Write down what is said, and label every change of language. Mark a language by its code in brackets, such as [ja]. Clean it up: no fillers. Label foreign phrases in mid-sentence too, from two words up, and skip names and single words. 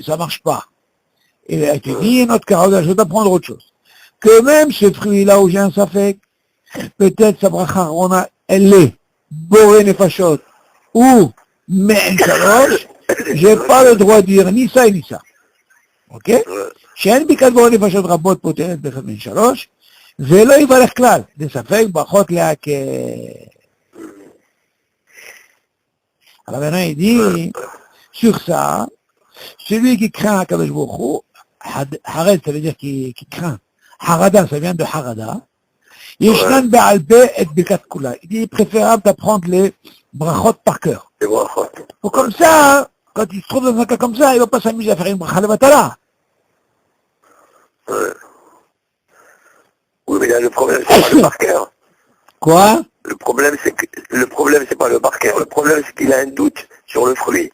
[fr] Ça marche pas. Et il te dit, notre carotte, je vais t'apprendre autre chose. Que même ce fruit-là où j'ai un sapek, peut-être sa bracha, on a, elle est [he] בורא נפשות [fr] ou [he] מעין שלוש, [fr] j'ai pas le droit de dire ni ça ni ça. Ok? [he] שאין ברכת בורא נפשות רבות פותרת באחד מן שלוש, ולא יברך כלל, לספק ברכות להקל. [fr] Alors maintenant il dit, sur ça, celui qui craint [he] הקדוש ברוך הוא, [fr] Hared ça veut dire qui craint, Harada ça vient de Harada, [he] ישנן בעל פה את ברכת כולה. [fr] Il dit préférable d'apprendre les brachot par cœur. Pour comme ça, quand il se trouve dans un cas comme ça, il ne va pas s'amuser à faire une [he] ברכה לבטלה. [fr] Oui, mais là, le problème, c'est pas le par cœur. Quoi? Le problème, c'est pas le par cœur. Le problème, c'est qu'il a un doute sur le fruit.